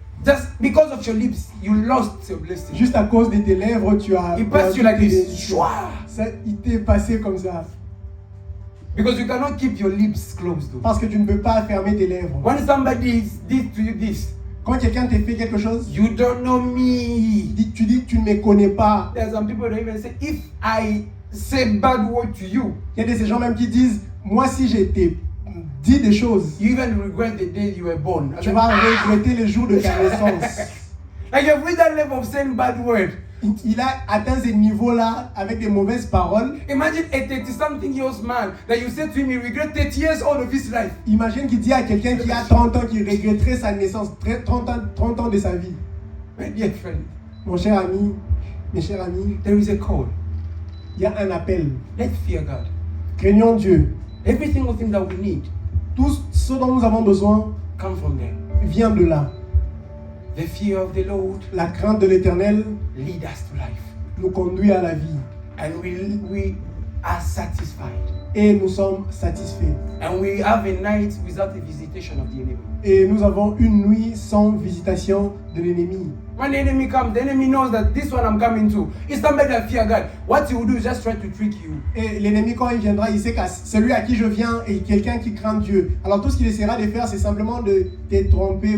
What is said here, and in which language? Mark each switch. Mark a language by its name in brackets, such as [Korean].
[English] Just because of your lips, you lost your blessing. [French] Juste à cause de tes lèvres, tu as [English] It passed you like [French] tes [English] this. [French] bénédictions. Shwa! Ça, il t'est passé comme ça. [English] Because you cannot keep your lips closed. Though. [French] Parce que tu ne peux pas fermer tes lèvres. [English] When somebody did to you this, [French] Quand quelqu'un t'a fait quelque chose, [English] you don't know me. [French] tu dis tu ne me connais pas. [English] There are some people that even say, if I say bad word to you, [French] Il y a de ces gens même qui disent, moi si j'ai t'ai dit des choses, [English] you even regret the day you were born. [French] tu vas regretter les jours de ta naissance. [English] Like you've reached that level of saying bad word. [French] Il a atteint ce niveau-là avec des mauvaises paroles. [English] Imagine a 30-something years man that you say to him he regret 30 years all of his life. [French] Imagine qu'il dit à quelqu'un qui a 30 ans, qui regretterait sa naissance, 30 ans de sa vie. [English] My dear friend, [French] Mon cher ami, mes chers amis, [English] there is a call. [French] il y a un appel. [English] Let's fear God. [French] Craignons Dieu. [English] Every single thing that we need [French] Tout ce dont nous avons besoin [English] comes from there. [French] vient de là. [English] The fear of the Lord [French] La crainte de l'Éternel [English] leads us to life. [French] nous conduit à la vie. [English] And we are satisfied. [French] Et nous sommes satisfaits. [English] And we have a night without the visitation of the enemy. [French] Et nous avons une nuit sans visitation de l'ennemi. [English] When the enemy comes, the enemy knows that this one I'm coming to is somebody that fear God. What he will do is just try to trick you. [French] Et l'ennemi, quand il viendra, il sait que celui à qui je viens est quelqu'un qui craint Dieu. Alors tout ce qu'il essaiera de faire, c'est simplement de te tromper.